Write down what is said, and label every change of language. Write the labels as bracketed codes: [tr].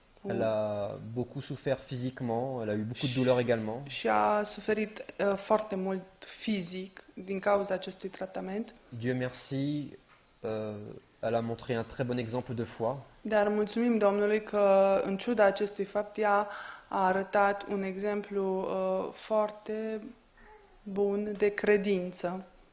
[fr] Elle a beaucoup souffert physiquement, elle a eu beaucoup de douleurs également. [ro] Și a suferit foarte mult fizic din cauza acestui tratament. [fr] Dieu merci, elle a montré un très bon exemple de foi. [ro] Dar mulțumim Domnului că, în ciuda acestui fapt, ea a arătat un exemplu foarte bun de credință.